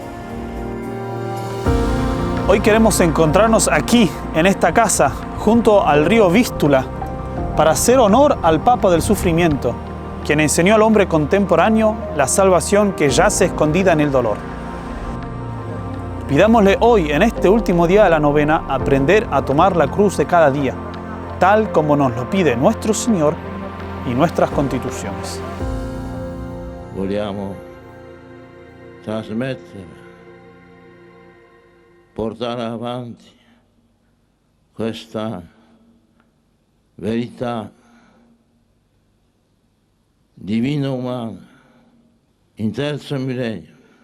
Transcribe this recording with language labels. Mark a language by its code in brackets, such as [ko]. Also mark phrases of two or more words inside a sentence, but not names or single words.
[es] Hoy queremos encontrarnos aquí, en esta casa, junto al río Vístula, para hacer honor al Papa del Sufrimiento, quien enseñó al hombre contemporáneo la salvación que yace escondida en el dolor. Pidámosle hoy, en este último día de la novena, aprender a tomar la cruz de cada día, tal como nos lo pide nuestro Señor y nuestras constituciones. [it] Vogliamo trasmettere, portare avanti questa verità divino-umana in terzo millennio.